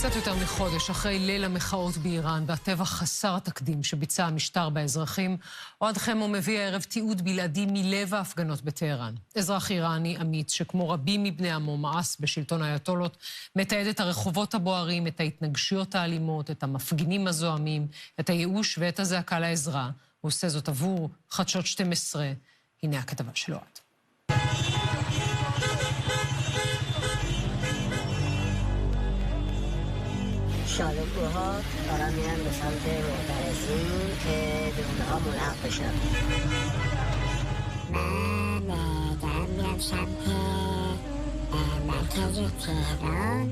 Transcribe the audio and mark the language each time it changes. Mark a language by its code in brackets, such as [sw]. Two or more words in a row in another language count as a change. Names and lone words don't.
[he] קצת יותר מחודש אחרי ליל המחאות באיראן והטבח חסר התקדים שביצע המשטר באזרחים, אוהד חמו מביא הערב תיעוד בלעדי מלב ההפגנות בטהרן. אזרח איראני אמיץ שכמו רבים מבני עמו מאס בשלטון האייתולות, מתעד את הרחובות הבוערים, את ההתנגשויות האלימות, את המפגינים הזועמים, את הייאוש ואת הזעקה לעזרה. הוא עושה זאת עבור חדשות 12. הנה הכתבה של אוהד. [fa] شالوم اوها دارن میرن به سمت معترضین که به اونها ملحق بشن. من دارم میرم سمت مرکز تهران.